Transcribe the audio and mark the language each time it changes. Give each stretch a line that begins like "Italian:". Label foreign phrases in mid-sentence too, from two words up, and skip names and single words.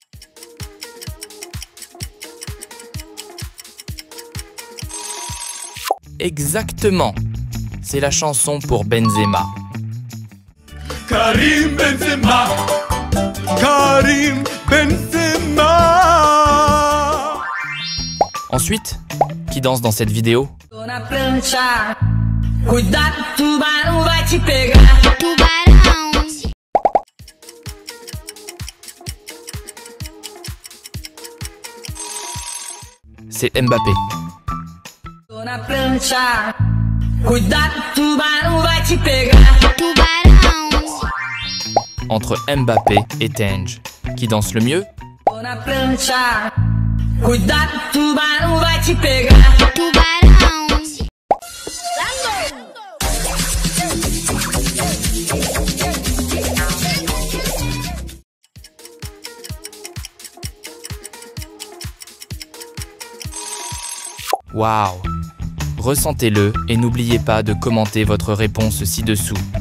French: Exactement, c'est la chanson pour Benzema. Karim Benzema, Karim Benzema. Ensuite, qui danse dans cette vidéo?
Portuguese: Cuidado, tubarão vai te pegar. Tubarão.
French: C'est Mbappé.
Portuguese: Tô na prancha. Cuidado, tubarão vai te pegar. Tubarão.
French: Entre Mbappé et Tengue, qui danse le mieux?
Portuguese: Tô na prancha. Cuidado, tubarão vai te pegar. Tubarão.
French: Waouh! Ressentez-le et n'oubliez pas de commenter votre réponse ci-dessous.